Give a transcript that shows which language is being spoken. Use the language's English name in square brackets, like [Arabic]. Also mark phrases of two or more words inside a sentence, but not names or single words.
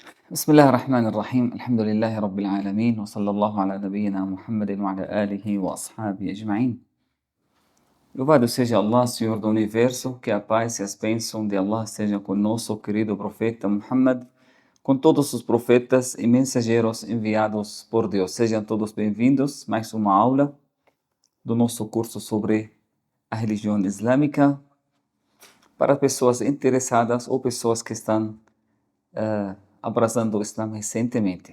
[Arabic] بسم الله الرحمن الرحيم الحمد لله رب العالمين وصلى الله على نبينا محمد وعلى آله وأصحابه أجمعين. [Portuguese] Louvado seja Allah, Senhor do Universo, que a paz e as bênçãos de Allah estejam com nosso querido profeta Muhammad, com todos os profetas e mensageiros enviados por Deus. Sejam todos bem-vindos, mais uma aula do nosso curso sobre a religião islâmica para pessoas interessadas ou pessoas que estão abraçando o Islã recentemente.